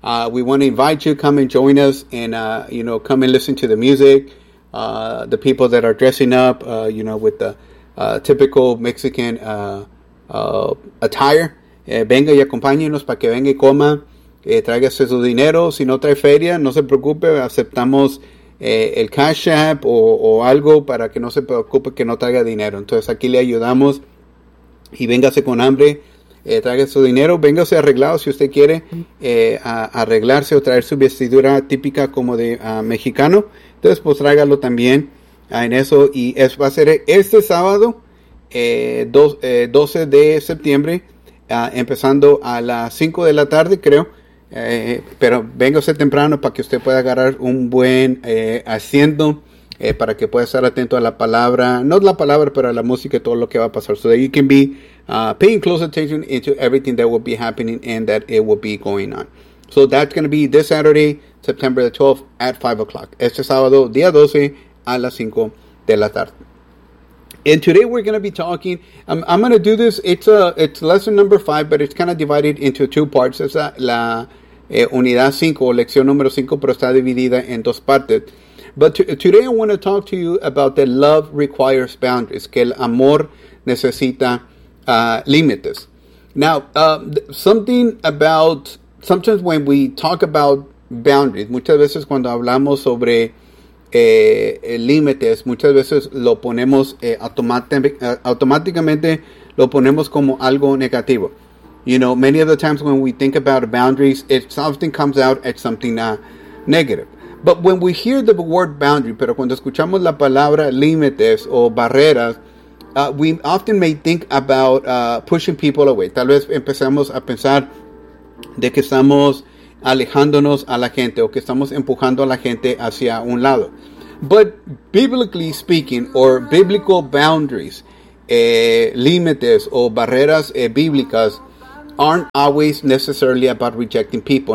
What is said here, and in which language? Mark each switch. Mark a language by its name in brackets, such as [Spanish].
[English] We want to invite you, come and join us, and, come and listen to the music, the people that are dressing up, with the typical Mexican attire. [Spanish] Venga y acompáñenos para que venga y coma, tráigase su dinero. Si no trae feria, no se preocupe, aceptamos el Cash App o algo para que no se preocupe que no traiga dinero. Entonces, aquí le ayudamos y véngase con hambre, traiga su dinero, véngase arreglado si usted quiere arreglarse o traer su vestidura típica como de mexicano. Entonces, pues tráigalo también en eso. Y es, va a ser este sábado, 12 de septiembre, empezando a las 5 de la tarde, creo. Pero véngase temprano para que usted pueda agarrar un buen asiento, para que pueda estar atento a la palabra, no la palabra, pero a la música y todo lo que va a pasar. [English] So that you can be paying close attention into everything that will be happening and that it will be going on. So that's going to be this Saturday, September the 12th at 5 o'clock. [Spanish] Este sábado, día 12, a las 5 de la tarde. [English] And today we're going to be talking, I'm going to do this, it's lesson number 5, but it's kind of divided into two parts. [Spanish] Es la unidad 5, lección número 5, pero está dividida en dos partes. [English] But today I want to talk to you about that love requires boundaries, [Spanish] que el amor necesita límites. [English] Now, something about, sometimes when we talk about boundaries, [Spanish] muchas veces cuando hablamos sobre límites, muchas veces lo ponemos automáticamente lo ponemos como algo negativo. [English] You know, many of the times when we think about boundaries, it often comes out as something negative. But when we hear the word boundary, [Spanish] pero cuando escuchamos la palabra límites o barreras, [English] we often may think about pushing people away. [Spanish] Tal vez empezamos a pensar de que estamos alejándonos a la gente o que estamos empujando a la gente hacia un lado. [English] But biblically speaking, or biblical boundaries, [Spanish] límites o barreras bíblicas, [English] aren't always necessarily about rejecting people.